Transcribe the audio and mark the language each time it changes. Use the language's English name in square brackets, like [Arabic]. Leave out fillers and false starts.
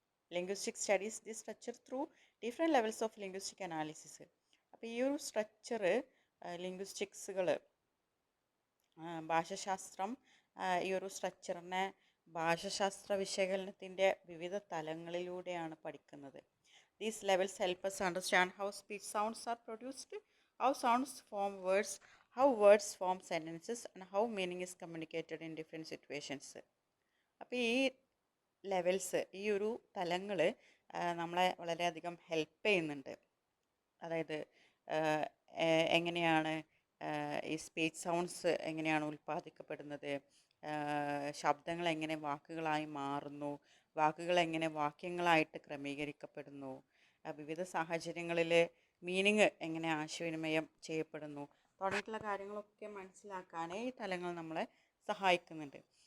[English] Linguistic studies the structure through different levels of linguistic analysis. [Malayalam] അപ്പോൾ ഈ ഒരു structure ലിംഗ്വിസ്റ്റിക്സുകൾ, ഭാഷാശാസ്ത്രം ഈ ഒരു സ്ട്രക്ചറിനെ ഭാഷാശാസ്ത്ര വിശകലനത്തിൻ്റെ വിവിധ തലങ്ങളിലൂടെയാണ് പഠിക്കുന്നത്. [English] These levels help us understand how speech sounds are produced, how sounds form words, how words form sentences, and how meaning is communicated in different situations. [Malayalam] അപ്പോൾ ഈ levels, ഈ ഒരു തലങ്ങൾ നമ്മളെ വളരെയധികം ഹെൽപ്പ് ചെയ്യുന്നുണ്ട്. അതായത് എങ്ങനെയാണ് ഈ സ്പീച്ച് സൗണ്ട്സ് എങ്ങനെയാണ് ഉൽപ്പാദിക്കപ്പെടുന്നത്, ശബ്ദങ്ങൾ എങ്ങനെ വാക്കുകളായി മാറുന്നു, വാക്കുകൾ എങ്ങനെ വാക്യങ്ങളായിട്ട് ക്രമീകരിക്കപ്പെടുന്നു, വിവിധ സാഹചര്യങ്ങളിൽ മീനിങ് എങ്ങനെ ആശയവിനിമയം ചെയ്യപ്പെടുന്നു തുടങ്ങിയിട്ടുള്ള കാര്യങ്ങളൊക്കെ മനസ്സിലാക്കാൻ ഈ തലങ്ങൾ നമ്മളെ സഹായിക്കുന്നുണ്ട്.